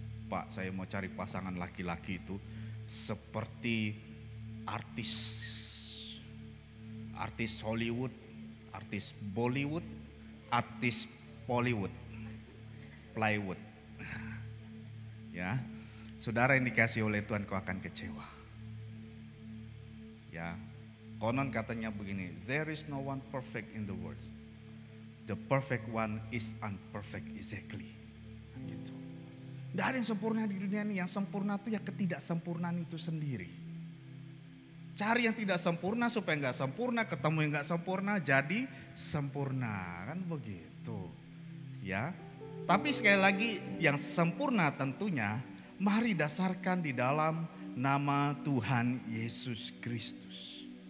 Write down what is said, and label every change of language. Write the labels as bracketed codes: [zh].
[id] Pak, saya mau cari pasangan laki-laki itu seperti artis Hollywood, artis Bollywood, artis Pollywood, plywood. Ya, saudara yang dikasih oleh Tuhan kau akan kecewa. Ya, konon katanya begini, [en] there is no one perfect in the world. The perfect one is unperfect exactly. [id] Gitu. Tidak ada yang sempurna di dunia ini, yang sempurna itu ya ketidaksempurnaan itu sendiri. Cari yang tidak sempurna supaya nggak sempurna, ketemu yang nggak sempurna jadi sempurna, kan begitu. Ya, tapi sekali lagi yang sempurna tentunya mari dasarkan di dalam nama Tuhan Yesus Kristus.